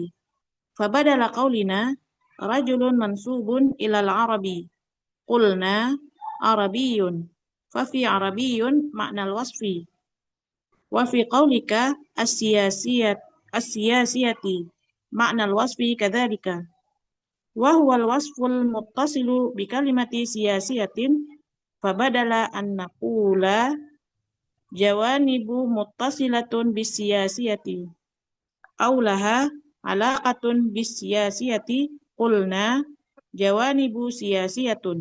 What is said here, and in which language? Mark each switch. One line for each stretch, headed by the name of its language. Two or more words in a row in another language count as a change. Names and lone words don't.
Arabic: فبدل قولنا رجل منسوب إلى العرب قلنا عربي ففي عربي معنى الوصف وفي قولك السياسية معنى الوصف كذلك وهو الوصف المتصل بكلمة سياسية فبدل أن نقول جوانب متصلة بالسياسية أولها علاقة بالسياسية قلنا جوانب سياسية.